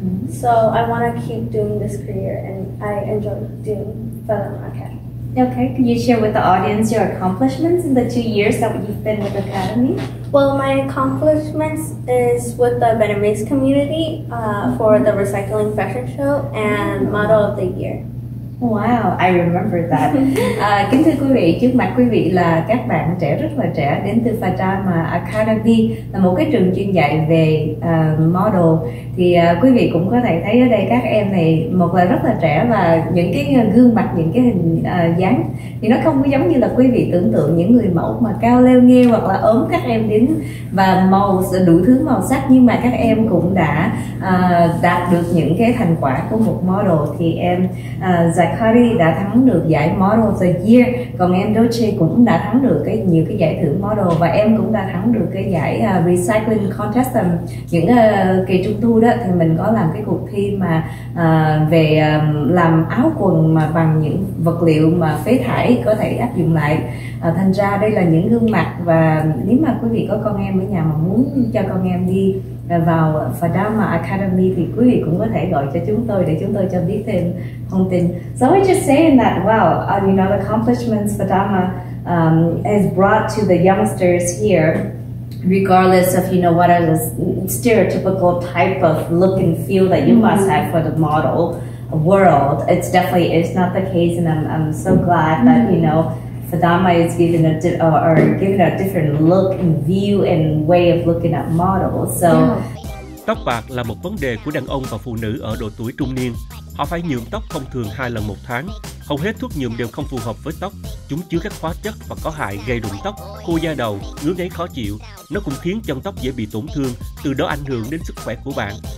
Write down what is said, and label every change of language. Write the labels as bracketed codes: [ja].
[en] So I want to keep doing this career, and I enjoy doing Fadama Academy. Okay. Can you share with the audience your accomplishments in the 2 years that you've been with the Academy? Well, my accomplishments is with the Vietnamese community for the recycling fashion show and Model of the Year. Wow, I remember that. [vi] Kính thưa quý vị, trước mặt quý vị là các bạn trẻ rất là trẻ đến từ Fadama Academy, là một cái trường chuyên dạy về model. Thì quý vị cũng có thể thấy ở đây các em này một là rất là trẻ, và những cái gương mặt, những cái hình dáng thì nó không có giống như là quý vị tưởng tượng những người mẫu mà cao leo nghêu hoặc là ốm các em đến và đủ thứ màu sắc, nhưng mà các em cũng đã đạt được những cái thành quả của một model. Thì em Zachari đã thắng được giải Model of the Year, còn em Dulce cũng đã thắng được nhiều cái giải thưởng model, và em cũng đã thắng được cái giải Recycling Contest. Những kỳ trung thu đó thì mình có làm cái cuộc thi mà về làm áo quần mà bằng những vật liệu mà phế thải có thể áp dụng lại. Thành ra đây là những gương mặt, và nếu mà quý vị có con em ở nhà mà muốn cho con em đi vào Fadama Academy thì quý vị cũng có thể gọi cho chúng tôi để chúng tôi cho biết thêm thông tin. [en] So I was just saying that, wow, you know, the accomplishments Fadama has brought to the youngsters here, regardless of, you know, what are the stereotypical type of look and feel that you must have for the model world. It's not the case, and I'm so glad that, you know, Fadama is given a different look and view and way of looking at models. So, [vi] Tóc bạc là một vấn đề của đàn ông và phụ nữ ở độ tuổi trung niên. Họ phải nhuộm tóc thông thường 2 lần một tháng. Hầu hết thuốc nhuộm đều không phù hợp với tóc. Chúng chứa các hóa chất và có hại gây rụng tóc, khô da đầu, ngứa ngáy khó chịu. Nó cũng khiến chân tóc dễ bị tổn thương, từ đó ảnh hưởng đến sức khỏe của bạn.